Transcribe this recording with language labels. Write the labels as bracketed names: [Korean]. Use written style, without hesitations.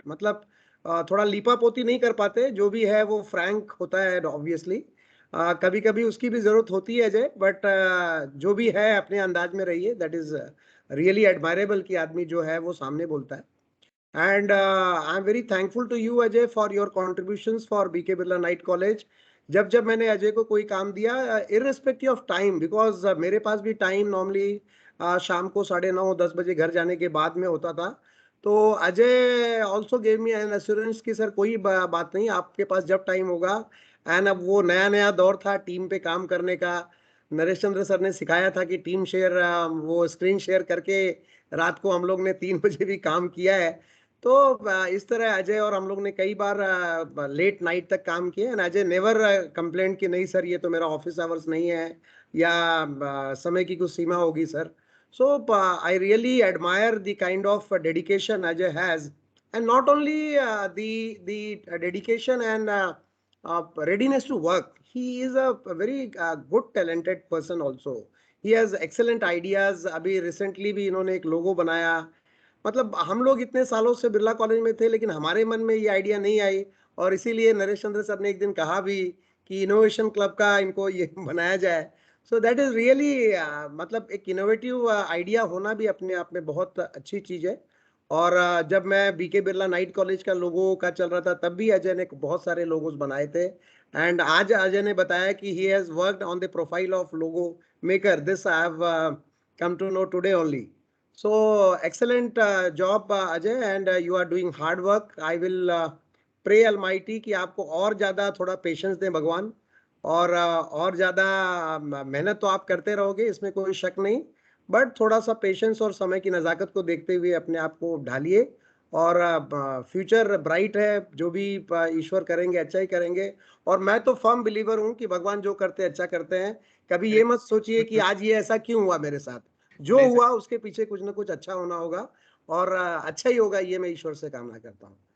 [Hindi] मतलब थोड़ा लीपा पोती नहीं कर पाते, जो भी है वो फ्रैंक होता है ऑब्वियसली. कभी कभी उसकी भी जरूरत होती है अजय, बट जो भी है अपने अंदाज में रहिए. [English] that is really admirable [Hindi] कि आदमी जो है वो सामने बोलता है. [English] And I'm very thankful to you, Ajay, for your contributions for BK Birla Night College. [Hindi] जब मैंने अजय को कोई काम दिया, [English] irrespective of time, because [Hindi] मेरे पास भी टाइम नॉर्मली शाम को 9:30-10 बजे घर जाने के बाद में होता था. तो Ajay [English] also gave me an assurance [Hindi] कि सर कोई बात नहीं, आपके पास जब टाइम होगा. एंड अब वो नया दौर था टीम पे काम करने का. नरेश चंद्र सर ने सिखाया था कि टीम शेयर, वो स्क्रीन शेयर करके रात को हम लोग ने 3 बजे भी काम किया है. तो इस तरह अजय और हम लोग ने कई बार लेट नाइट तक काम किया. एंड अजय [English] never complain [Hindi] कि नहीं सर ये तो मेरा ऑफिस आवर्स नहीं है, या समय की कुछ सीमा होगी sir. [English] So I really admire the kind of dedication Ajay has, and not only the dedication and readiness to work. He is a very good talented person also. He has excellent ideas. [Hindi] अभी recently भी इन्होंने एक लोगो बनाया. मतलब हम लोग इतने सालों से बिरला कॉलेज में थे, लेकिन हमारे मन में ये आइडिया नहीं आई, और इसीलिए नरेश चंद्र सर ने एक दिन कहा भी कि इनोवेशन क्लब का इनको ये बनाया जाए. [English] so that is really, [Hindi] मतलब एक इनोवेटिव आइडिया होना भी अपने आप में बहुत अच्छी चीज है. और जब मैं बीके बिरला नाइट कॉलेज का लोगो का चल रहा था, तब भी अजय ने बहुत सारे लोगोस बनाए थे. [English] and [Hindi] आज अजय ने बताया कि [English] He has worked on the profile of logo maker. This I have come to know today only. So excellent job Ajay, and you are doing hard work. I will pray Almighty [Hindi] कि आपको और ज़्यादा थोड़ा patience दें भगवान, और ज़्यादा मेहनत तो आप करते रहोगे, इसमें कोई शक नहीं, बट थोड़ा सा पेशेंस और समय की नज़ाकत को देखते हुए अपने आप को ढालिए. और फ्यूचर ब्राइट है, जो भी ईश्वर करेंगे अच्छा ही करेंगे. और मैं तो फर्म बिलीवर हूँ कि भगवान जो करते हैं अच्छा करते हैं. कभी ये मत सोचिए कि आज ये ऐसा क्यों हुआ मेरे साथ. जो हुआ उसके पीछे कुछ ना कुछ अच्छा होना होगा, और अच्छा ही होगा, ये मैं ईश्वर से कामना करता हूँ.